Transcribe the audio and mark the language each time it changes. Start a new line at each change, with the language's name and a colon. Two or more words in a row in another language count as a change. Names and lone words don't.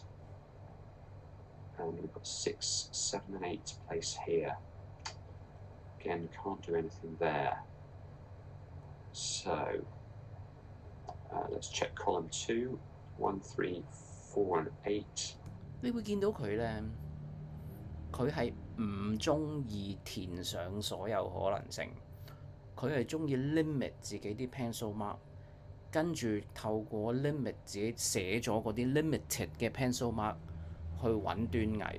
English: And we've got 6, 7 and 8 to place here. Again, can't do anything there. So let's check column 2. 1, 3, 4 and 8.
Cantonese: 你會見到佢咧，佢係唔中意填上所有可能性，佢係中意 limit 自己啲
English: pencil mark，
Cantonese: 跟住透過 limit 自己寫咗嗰啲 limited 嘅
English: pencil mark
Cantonese: 去揾端倪嘅。